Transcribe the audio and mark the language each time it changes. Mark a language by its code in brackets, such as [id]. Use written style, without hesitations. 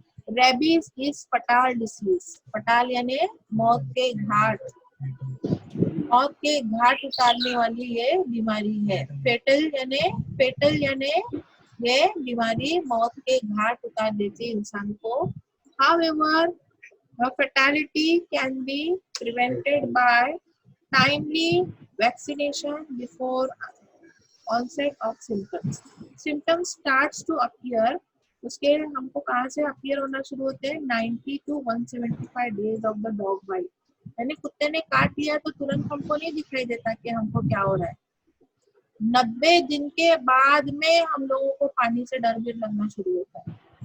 [en] rabies is fatal disease, [hi] फटाल यानी मौत के घाट, मौत के घाट उतारने वाली ये बीमारी है। फेटल यानी ये बीमारी मौत के घाट उतार देती है इंसान को। [en] However, fatality can be prevented by timely vaccination before onset of symptoms. Symptoms starts to appear, [hi] उसके हमको कहाँ से appear होना शुरू होते हैं, [en] 90 to 175 days of the dog bite, [hi] यानी कुत्ते ने काट लिया तो तुरंत हमको नहीं दिखाई देता कि हमको क्या हो रहा है। 90 दिन के बाद में हम लोगों को पानी से डर भी लगना शुरू होता है।